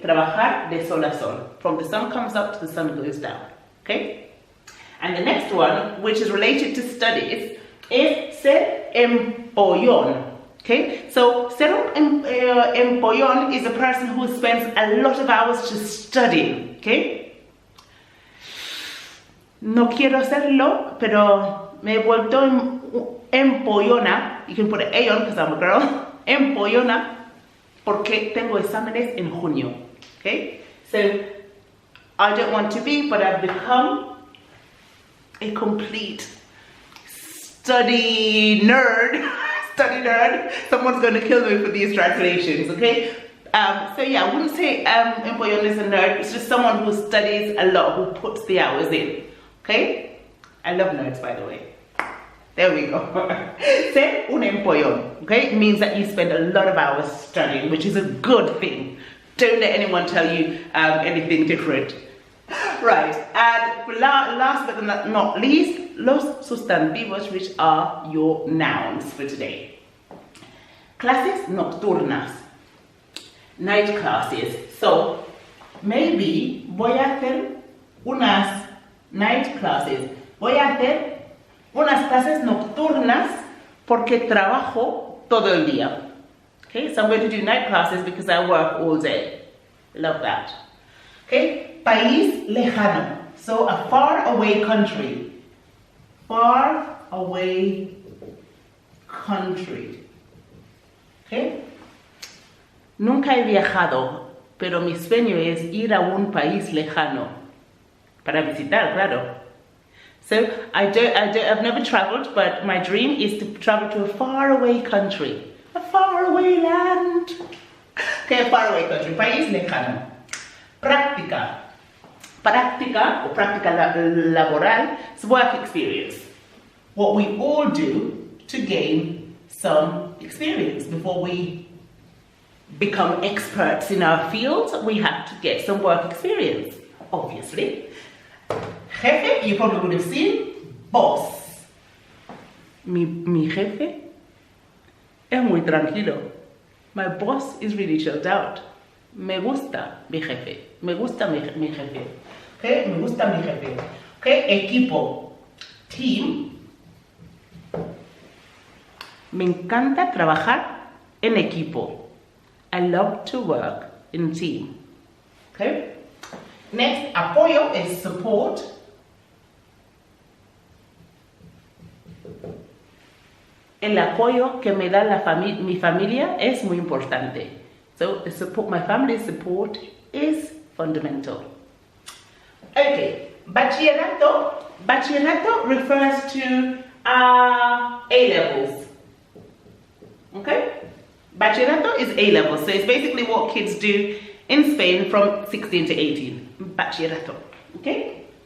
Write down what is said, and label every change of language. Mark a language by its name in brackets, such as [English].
[Spanish] Trabajar de sol a sol. [English] From the sun comes up to the sun goes down. Okay? And the next one, which is related to studies, is ser empollón. Okay, so ser empollón is a person who spends a lot of hours just studying. [Spanish] Okay, no quiero hacerlo, pero me he vuelto empollona. [English] You can put an A on because I'm a girl. [Spanish] Empollona, porque tengo exámenes en junio. [English] Okay, so I don't want to be, but I've become a complete study nerd. Study nerd. Someone's going to kill me for these translations, okay? So yeah, I wouldn't say empollón is a nerd. It's just someone who studies a lot, who puts the hours in, okay? I love nerds, by the way. There we go. Ser un empollón, okay? It means that you spend a lot of hours studying, which is a good thing. Don't let anyone tell you anything different. Right, and last but not least, [Spanish] los sustantivos, [English] which are your nouns for today. [Spanish] Clases nocturnas, [English] night classes. So, maybe [Spanish] voy a hacer unas [English] night classes. [Spanish] Voy a hacer unas clases nocturnas porque trabajo todo el día. [English] Okay, so I'm going to do night classes because I work all day. Love that. Okay, país lejano. So a far away country. Far away country. Okay. [Spanish] Nunca he viajado, pero mi sueño es ir a un país lejano. Para visitar, claro. [English] So I've never traveled, but my dream is to travel to a faraway country, a faraway land. Okay, a faraway country, país lejano. Práctica. Práctica or práctica laboral is work experience. What we all do to gain some experience before we become experts in our field. We have to get some work experience, obviously. Jefe, you probably would have seen, boss. [Spanish] Mi jefe es muy tranquilo. [English] My boss is really chilled out. [Spanish] Me gusta mi jefe. Me gusta mi jefe. Okay, me gusta mi jefe. [English] Okay, equipo. Team. [Spanish] Me encanta trabajar en equipo. [English] I love to work in team. Okay. Next, apoyo is support. [Spanish] El apoyo que me da mi familia es muy importante. [English] So the support, my family's support is fundamental. Okay, bachillerato. Bachillerato refers to A-levels. Okay? Bachillerato is A-levels, so it's basically what kids do in Spain from 16 to 18. Bachillerato. Okay?